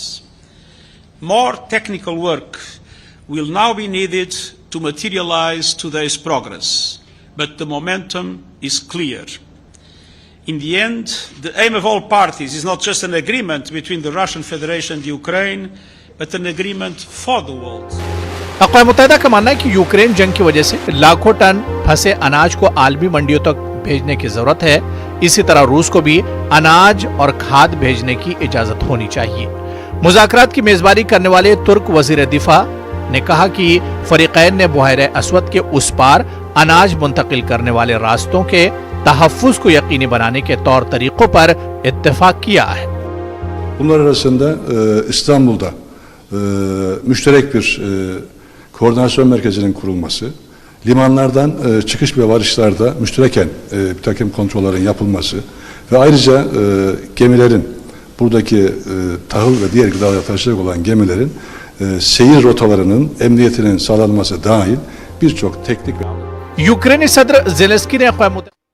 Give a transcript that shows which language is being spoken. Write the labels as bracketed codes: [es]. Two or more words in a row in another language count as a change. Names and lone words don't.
[en] More technical work will now be needed to materialize today's progress, but the momentum is clear. In the end, the aim of all parties is not just an agreement between the Russian Federation and Ukraine, but an agreement for the world. [ur] اقوام متحدہ کا ماننا ہے کہ یوکرین جنگ کی وجہ سے لاکھوں ٹن پھنسے اناج کو عالمی منڈیوں تک بھیجنے کی ضرورت ہے. اسی طرح روس کو بھی اناج اور کھاد بھیجنے کی اجازت ہونی چاہیے. مذاکرات کی میزبانی کرنے والے ترک وزیر دفاع نے کہا کہ فریقین نے بحر اسود کے اس پار اناج منتقل کرنے والے راستوں کے تحفظ کو یقینی بنانے کے طور طریقوں پر اتفاق کیا ہے. [tr] Bunlar arasında İstanbul'da müşterek bir koordinasyon merkezinin kurulması, limanlardan çıkış ve varışlarda müştereken bir takım kontrollerin yapılması ve ayrıca gemilerin, buradaki tahıl ve diğer gıdalar taşıyacak olan gemilerin seyir rotalarının emniyetinin sağlanması dahil birçok teknik ve... [ur] یوکرینی صدر زیلنسکی نے